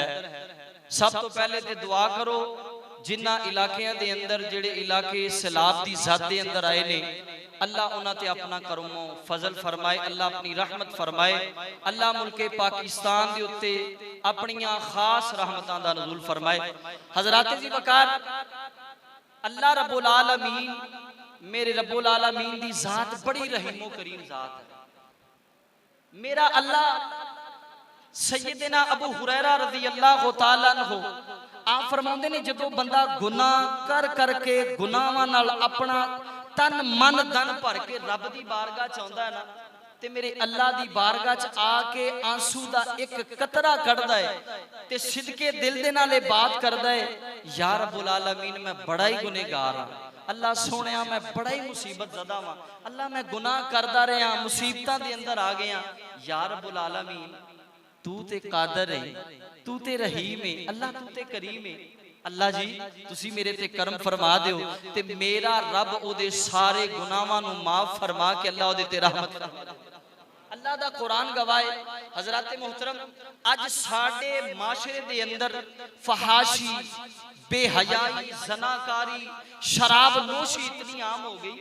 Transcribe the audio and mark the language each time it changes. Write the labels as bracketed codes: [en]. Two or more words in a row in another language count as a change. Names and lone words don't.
[pa] سب تو پہلے تے دعا کرو جنہاں علاقیاں دے اندر جیہڑے علاقے سیلاب دی زد دے اندر آئے نیں، اللہ اوہناں تے اپنا کرمو فضل فرمائے، اللہ اپنی رحمت فرمائے. اللہ ملکِ پاکستان دے اتے اپنیاں خاص رحمتاں دا نزول فرمائے. حضرات دی وقار اللہ [ar] رب العالمين, [pa] میرے [ar] رب العالمين [pa] دی ذات بڑی رحیمو کریم ذات ہے. میرا اللہ سیدنا ابو ہریرہ [ar] رضي الله تعالى عنه [pa] آپ فرماتے نیں، جدوں بندہ گناہ کر کر کے گناہاں نال اپنا تن من دھن بھر کے رب دی بارگاہ چ آؤندا ہے نا، تے میرے اللہ دی بارگاہ چ آ کے آنسو دا ایک قطرہ کڈھدا ہے تے صدقے دل دے نالے بات کردا ہے, [ar] يا رب العالمين [pa] میں بڑا ہی گنہگار ہاں، اللہ سوہنیا میں بڑا ہی مصیبت زدہ واں، اللہ میں گناہ کردا رہا مصیبتاں دے اندر آ گیا, [ar] يا رب العالمين [pa] تو تے قادر ہے، تو تے رحیم ہے، اللہ تو تے کریم ہے. اللہ جی تسی میرے تے کرم فرما دیو تے میرا رب اوہدے سارے گناہاں نوں معاف فرما کے اللہ اوہدے تے رحمت فرما. اللہ دا قرآن گواہے. حضرت محترم اج ساڈے معاشرے دے اندر فحاشی، بے حیائی، زناکاری، شراب نوشی اتنی عام ہو گئی.